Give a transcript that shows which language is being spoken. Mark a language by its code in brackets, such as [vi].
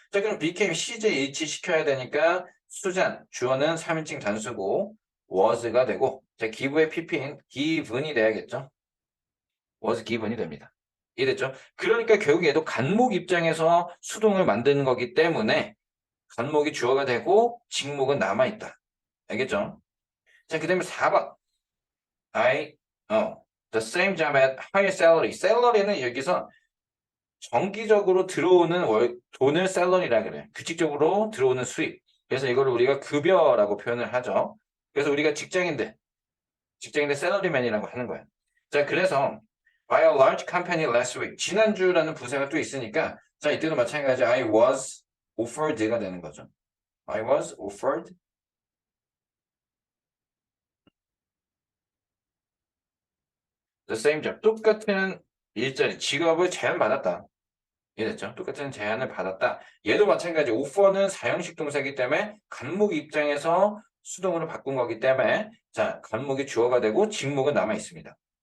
[ko] 자, 그럼 became 시제 일치시켜야 되니까 수잔, 주어는 3인칭 단수고 was가 되고 자, give의 pp인 given이 돼야겠죠. was given이 됩니다. 이해됐죠? 그러니까 결국 얘도 간목 입장에서 수동을 만드는 거기 때문에 간목이 주어가 되고 직목은 남아있다. 알겠죠? 자, 그 다음에 4번. [en] the same job at higher salary. [ko] salary는 여기서 정기적으로 들어오는 돈을 샐러리라 그래. 규칙적으로 들어오는 수입. 그래서 이걸 우리가 급여라고 표현을 하죠. 그래서 우리가 직장인들 샐러리맨이라고 하는 거야. 자, 그래서 [en] by a large company last week. [ko] 지난주라는 부사가 또 있으니까 자, 이때도 마찬가지 [en] I was offered [ko] 가 되는 거죠. [en] I was offered the same job. [ko] 똑같은 일자리, 직업을 제안받았다. 이해됐죠? 똑같은 제안을 받았다. 얘도 마찬가지. offer는 사형식 동사이기 때문에 간목 입장에서 수동으로 바꾼 거기 때문에 자, 간목이 주어가 되고 직목은 남아 있습니다.